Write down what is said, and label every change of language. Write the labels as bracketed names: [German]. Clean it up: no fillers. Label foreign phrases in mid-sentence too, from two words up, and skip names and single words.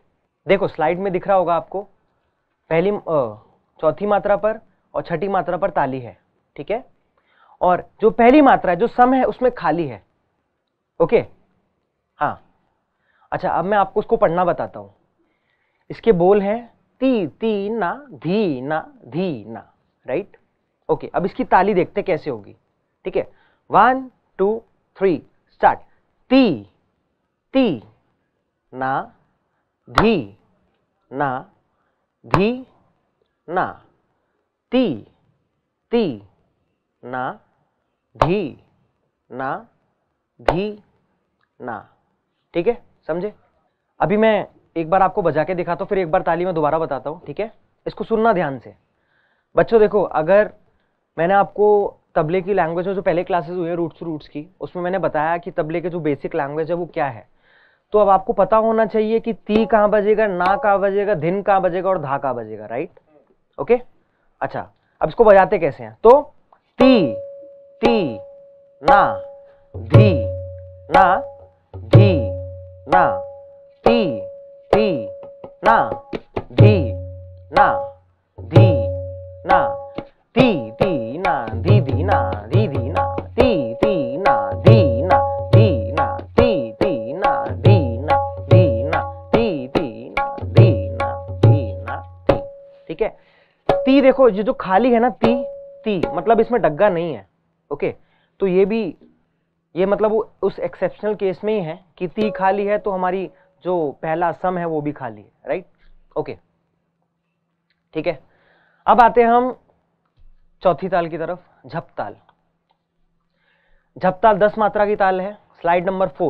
[Hindi] देखो स्लाइड में दिख रहा होगा आपको, पहली चौथी मात्रा पर और छठी मात्रा पर ताली है, ठीक है। और जो पहली मात्रा है, जो सम है, उसमें खाली है, ओके। हाँ, अच्छा, अब मैं आपको उसको पढ़ना बताता हूं। इसके बोल हैं ती ती ना धी ना धी ना, [English] right, okay. [Hindi] अब इसकी ताली देखते कैसे होगी, ठीक है। 1 2 3 स्टार्ट। ती ती ना धी ना धी ना, ती ती ना धी ना धी ना, ठीक है, समझे। अभी मैं एक बार आपको बजा के दिखाता हूं, फिर एक बार ताली में दोबारा बताता हूं, ठीक है। इसको सुनना ध्यान से बच्चों। देखो, अगर मैंने आपको तबले की लैंग्वेज में जो पहले क्लासेस हुए रूट्स की, उसमें मैंने बताया कि तबले के जो [English] basic language [Hindi] है वो क्या है। तो अब आपको पता होना चाहिए कि ती कहाँ बजेगा, ना कहाँ बजेगा, धिन कहाँ बजेगा और धा कहाँ बजेगा, [English] right, okay. [Hindi] अच्छा, अब इसको बजाते कैसे हैं, तो ती ती ना धी ना धी ना, ती ती ना धी ना धी ना, ती ती ना धी धी ना धी धी ना, ती ती ना धी ना धी ना, ती ती ना धी ना धी ना, ती ती ना धी ना धी ना ती, ठीक है। ती देखो, ये जो खाली है ना, ती ती मतलब इसमें डग्गा नहीं है, ओके। तो ये मतलब उस [English] exceptional case [Hindi] में ही है कि ती खाली है, तो हमारी जो पहला सम है वो भी खाली है, [English] right, okay, [Hindi] ठीक है। अब आते हैं हम चौथी ताल की तरफ, झप ताल, झपताल 10 मात्रा की ताल है, स्लाइड नंबर 4।